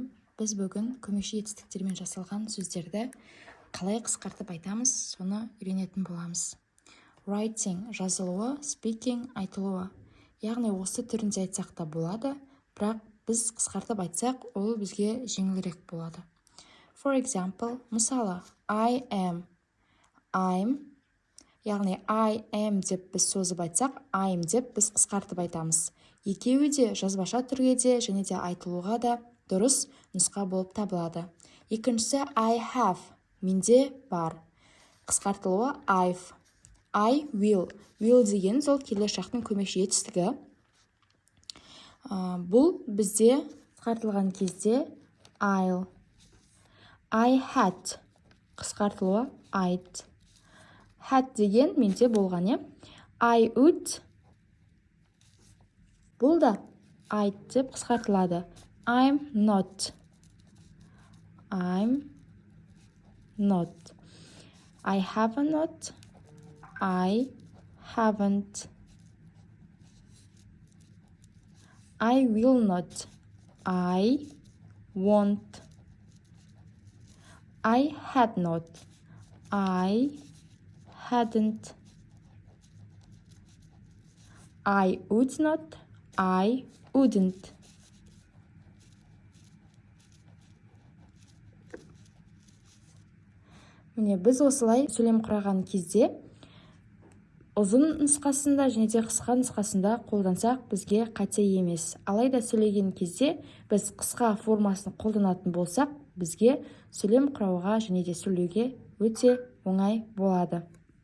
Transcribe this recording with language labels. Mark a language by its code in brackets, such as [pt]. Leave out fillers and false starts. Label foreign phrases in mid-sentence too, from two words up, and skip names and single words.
[kk] Біз бүгін көмекші етістіктермен жасалған сөздерді қалай қысқартып айтамыз, соны үйренетін боламыз. Writing – жазылуы, speaking – айтылуы. Яғни осы түрінде айтсақ та болады, бірақ біз қысқартып айтсақ, ол бізге жеңілірек болады. [en] For example, [kk] мысалы, [en] I am, I'm, [kk] яғни [en] I am [kk] деп біз созып айтсақ, I'm деп біз қысқартып айтамыз. Екеуі де жазбаша түрге де және де айтылуға да дұрыс нұсқа болып табылады. Екіншісі [en] I have, [kk] менде бар. [en] Қысқартылуы I've. I will. [kk] Will деген сол келешектің көмекші етістігі. Бұл бізде қысқартылған кезде I'll. [en] I had. Қысқартылуы I'd. [kk] Had деген менде болған, [en] I would. [kk] Бұл да I'd деп қысқартылады. [en] I'm not. I'm not. I have not. I haven't. I will not. I won't. I had not. I hadn't. I would not. I wouldn't. [kk] Міне, біз осылай сөйлем құраған кезде ұзын нұсқасында және де қысқа нұсқасында қолдансақ, бізге қате емес. Алайда сөйлеген кезде біз қысқа формасын қолданатын болсақ, бізге сөйлем құрауға және де сөйлеуге өте оңай болады.